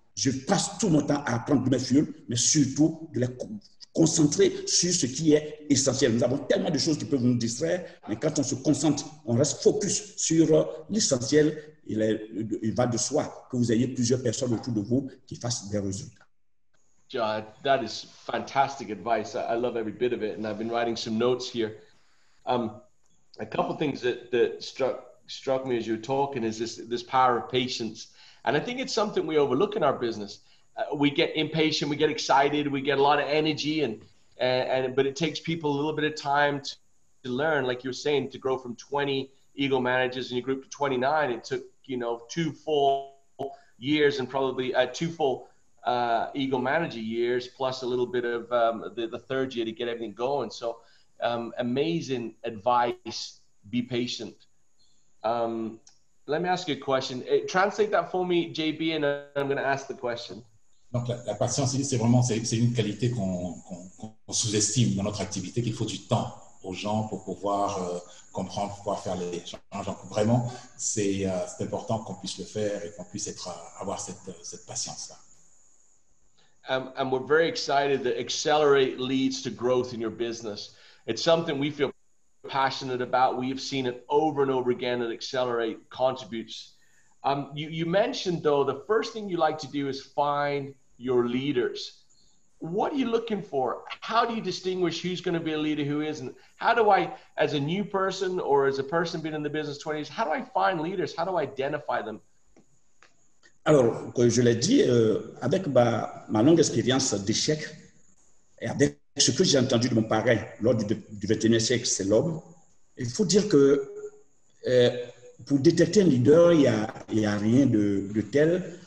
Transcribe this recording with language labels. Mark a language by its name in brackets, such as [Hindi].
[French] Je passe tout mon temps à apprendre de mes filles, mais surtout de les concentrer sur ce qui est essentiel. Nous avons tellement de choses qui peuvent nous distraire, mais quand on se concentre, on reste focus sur l'essentiel. Il va de soi que vous ayez plusieurs personnes autour de vous qui fassent des résultats. [English] John, that is fantastic advice. I love every bit of it, and I've been writing some notes here. A couple of things that struck me as you were talking is this power of patience, and I think it's something we overlook in our business. We get impatient, we get excited, we get a lot of energy, but it takes people a little bit of time to learn. Like you were saying, to grow from 20 Eagle managers in your group to 29, it took 2 full years and probably 2 full Eagle manager years plus a little bit of the third year to get everything going. So amazing advice. Be patient. Let me ask you a question. Translate that for me, JB, and I'm going to ask the question. [French] Donc la patience, c'est une qualité qu'on sous-estime dans notre activité, qu'il faut du temps aux gens pour pouvoir comprendre, pour pouvoir faire les changements. Donc vraiment, c'est important qu'on puisse le faire et qu'on puisse avoir cette patience-là. [English] And we're very excited that Accelerate leads to growth in your business. It's something we feel passionate about. We have seen it over and over again that Accelerate contributes. You mentioned, though, the first thing you like to do is find your leaders. What are you looking for? How do you distinguish who's going to be a leader, who isn't? How do I, as a new person or as a person been in the business 20 years, how do I find leaders? How do I identify them? [French] Alors, comme je l'ai dit, avec ma longue expérience d'échec et avec ce que j'ai entendu de mon parrain lors du XXIe siècle, c'est l'homme, il faut dire que pour détecter un leader, il y a rien de tel.